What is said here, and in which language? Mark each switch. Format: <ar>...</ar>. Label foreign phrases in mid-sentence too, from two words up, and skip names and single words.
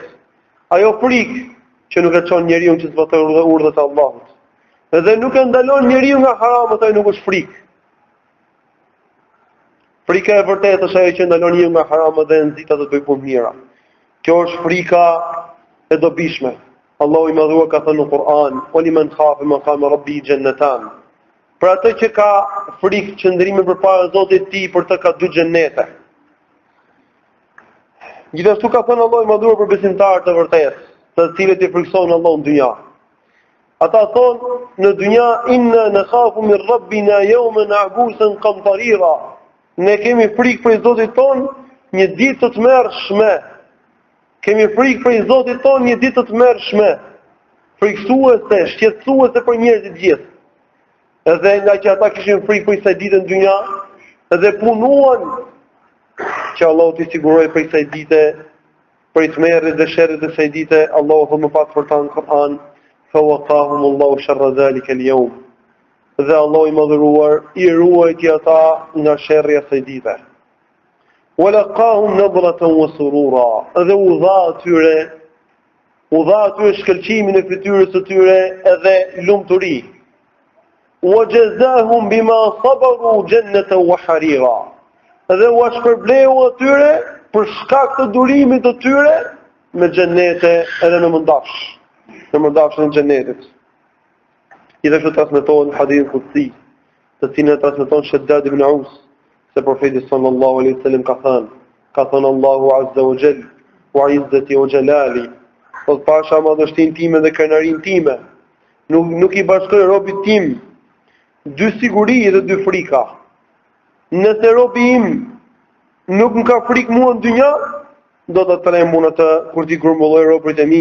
<sq>Ajo frikë që nuk e çon njeriu që të zbatojë urdhrat e Allahut. Dhe nuk e ndalon njeriu nga haramet, ajo nuk është frikë. Frika e vërtetë është ajo që ndalon njeriu nga haramet dhe nxit atë të bëjë punë mira. Kjo është frika e dobishme. Allahu i madhuar ka thënë në Kur'an:</sq> <ar>"ولمن خاف مقام ربه جنتان."</ar> <sq>Për atë që ka frikë qëndrimi përpara Zotit të tij, për të ka 2 xhenete. Gjithashtu ka thënë Allahu i madhuar për besimtarët e vërtetë, të cilët i frikësojnë Allahun në dynja. Ata thonë në dynja:</sq> <ar>"إنا نخاف من ربنا يوما عبوسا قمطريرا."</ar> <sq>Ne kemi frikë për Zotin ton një ditë të tmerrshme. Kemi frikë për Zotin ton një ditë të tmerrshme. Frikësuese, shqetësuese për njerëzit gjithë. Edhe nga që ata kishin frikë për kësaj dite në dynja, edhe punuan që Allahu t'i sigurojë për kësaj dite, për tmerrit dhe sherrit të kësaj dite. Allahu thonë më pas për ta në Kur'an:</sq> <ar>"فوقاهم الله شر ذلك اليوم."</ar> <sq>Dhe Allahu i madhëruar i ruajti ata nga sherrri i kësaj dite.</sq> <ar>ولقاهم نضرة وسرورا.</ar> <sq>Dhe u dha atyre shkëlqimin e fytyrës së tyre edhe lumturi.</sq> <ar>وجزاهم بما صبروا جنة وحريرا.</ar> <sq>Dhe u shpërbleu atyre për shkak të durimit të tyre me xhenete edhe në mëndafsh. Në mëndafshën e xhenetit. Gjithashtu transmetohet hadith qudsi, të cilin transmeton Shaddad ibn Aus, se profeti</sq> <ar>صلى الله عليه وسلم</ar> <sq>ka thënë Allahu</sq> <ar>عز وجل, وعزتي وجلالي,</ar> <sq>po pasha madhështinë time dhe krenarin time, nuk i bashkoj robit tim 2 siguri dhe 2 frika. Nëse robi im nuk më ka frikë mua në dynja, do të trem unë atë kur t'i grumbulloj robrit e mi.</sq>